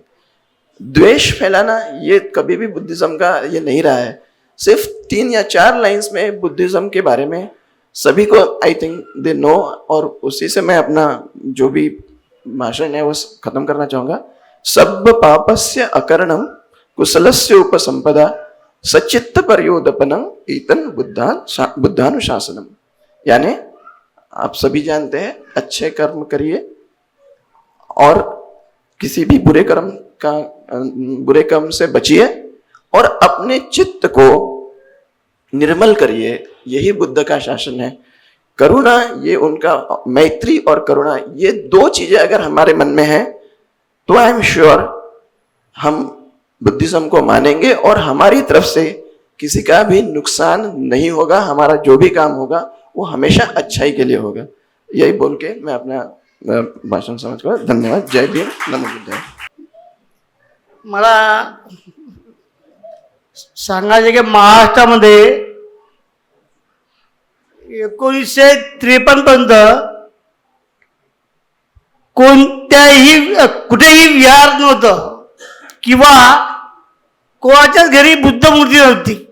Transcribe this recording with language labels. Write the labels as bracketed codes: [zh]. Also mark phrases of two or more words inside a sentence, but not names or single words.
[hi] द्वेष फैलाना ये कभी भी बुद्धिज्म का ये नहीं रहा है। सिर्फ 3 या 4 लाइंस में बुद्धिज्म के बारे में सभी को [en] I think they know, [hi] और उसी से मैं अपना जो भी भाषण है वो खत्म करना चाहूँगा। [pi] सब पापस्य अकरणम कुशलस्य उपसंपदा सचित्त पर्योदपनम ईतन बुद्धानुशासनम। [hi] यानी आप सभी जानते हैं, अच्छे कर्म करिए और किसी भी बुरे कर्म से बचिए और अपने चित्त को निर्मल करिए। यही बुद्ध का शासन है। करुणा, ये उनका मैत्री और करुणा, ये 2 चीजें अगर हमारे मन में है तो [en] I am sure [hi] हम बुद्धिज्म को मानेंगे और हमारी तरफ से किसी का भी नुकसान नहीं होगा। हमारा जो भी काम होगा वो हमेशा अच्छाई के लिए होगा। यही बोल के मैं अपना भाषण समझूंगा। धन्यवाद। जय भीम, [pi] नमो बुद्धाय। [mr] मला सांगायचे की महाराष्ट्रामध्ये 1953 पर्यंत कुठेही विहार नव्हतं किंवा कोणाच्याच घरी बुद्ध मूर्ती नव्हती।